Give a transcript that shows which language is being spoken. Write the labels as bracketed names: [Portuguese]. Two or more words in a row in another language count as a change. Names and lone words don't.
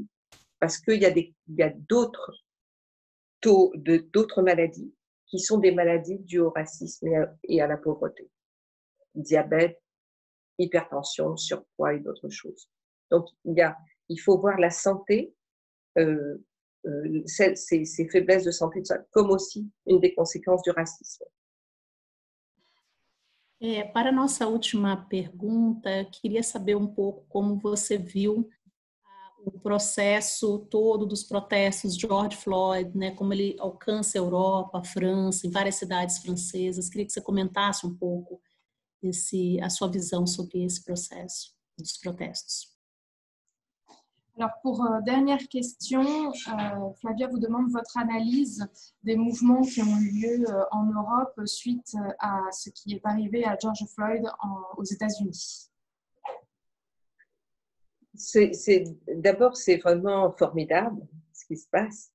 [French] Parce qu'il y a d'autres taux d'autres maladies qui sont des maladies dues au racisme et à la pauvreté. Diabète, hypertension, surpoids et d'autres choses. Donc, il faut voir la santé, ces faiblesses de santé, comme aussi une des conséquences du racisme. [Portuguese] Para a nossa última pergunta, queria saber um pouco como você viu o processo todo dos protestos de George Floyd, né, como ele alcança a Europa, a França, em várias cidades francesas. Queria que você comentasse um pouco a sua vision sobre esse processo dos protestos. [French] Alors pour dernière question, Flavia vous demande votre analyse des mouvements qui ont eu lieu en Europe suite à ce qui est arrivé à George Floyd aux États-Unis. D'abord, c'est vraiment formidable ce qui se passe.